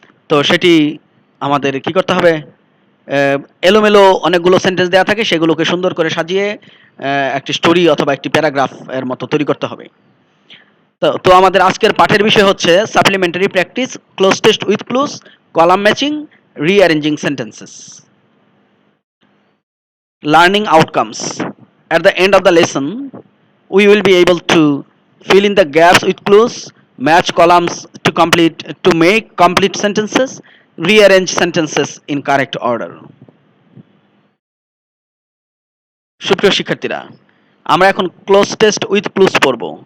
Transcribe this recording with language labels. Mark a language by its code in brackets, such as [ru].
[bn] তো সেটি আমাদের কি করতে হবে? এলোমেলো অনেকগুলো সেন্টেন্স দেওয়া থাকে, সেগুলোকে সুন্দর করে সাজিয়ে একটি স্টোরি অথবা একটি প্যারাগ্রাফ এর মতো তৈরি করতে হবে। তো আমাদের আজকের পাঠের বিষয় হচ্ছে supplementary practice, cloze test with clues, column matching, rearranging sentences. [en] Learning outcomes: at the end of the lesson we will be able to fill in the gaps with clues, match columns to make complete sentences, rearrange sentences in correct order. [bn] সুপ্রিয় শিক্ষার্থীরা, আমরা এখন cloze test with clues পড়ব।